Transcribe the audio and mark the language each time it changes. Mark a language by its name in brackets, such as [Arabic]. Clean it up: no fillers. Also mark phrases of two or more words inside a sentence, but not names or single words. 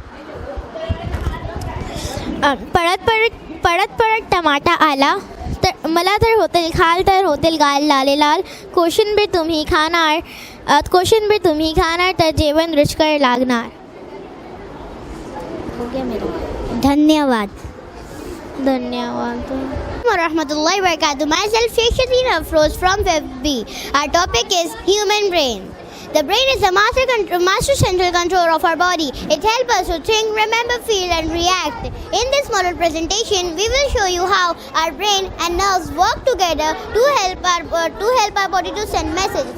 [Marathi] पडत टमाटा आला. तर मला तर होतील गाल लाल. कोशिंबीर तुम्ही खाणार तर जेवण रुचकर लागणार. धन्यवाद. [Arabic] ورحمة الله وبركاته. [English] Myself Sheikh Shatina Afroz from 5B. Our topic is human brain. The brain is the master central controller of our body. It helps us to think, remember, feel and react. In this model presentation, we will show you how our brain and nerves work together to help our body to send messages.